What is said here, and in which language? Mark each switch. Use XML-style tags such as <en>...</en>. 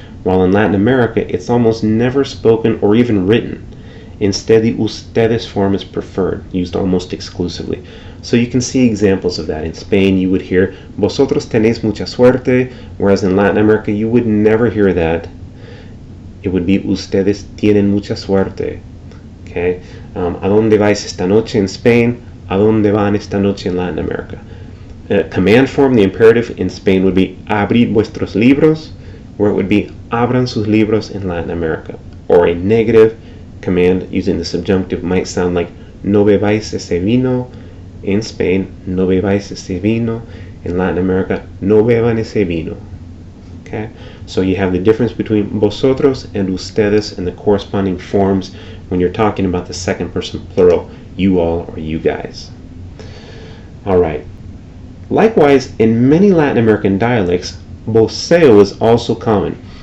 <en>While in Latin America, it's almost never spoken or even written. Instead, the ustedes form is preferred, used almost exclusively. So you can see examples of that. In Spain, you would hear</en> <es>vosotros tenéis mucha suerte,</es> <en>whereas in Latin America, you would never hear that. It would be</en> <es>ustedes tienen mucha suerte.</es> <en>Okay?</en> <es>¿A dónde vais esta noche</es> <en>in Spain?</en> <es>¿A dónde van esta noche</es> <en>in Latin America? Command form, the imperative in Spain would be</en> <es>abrid vuestros libros,</es> <en>where it would be</en> <es>abran sus libros</es> <en>in Latin America. Or a negative command using the subjunctive might sound like</en> <es>no bebáis ese vino.</es> <en>In Spain,</en> <es>no bebáis ese vino.</es> <en>In Latin America,</en> <es>no beban ese vino. Okay?</es> <en>So you have the difference between vosotros and ustedes and the corresponding forms when you're talking about the second person plural, you all or you guys. Alright. Likewise, in many Latin American dialects, voseo is also common.</en>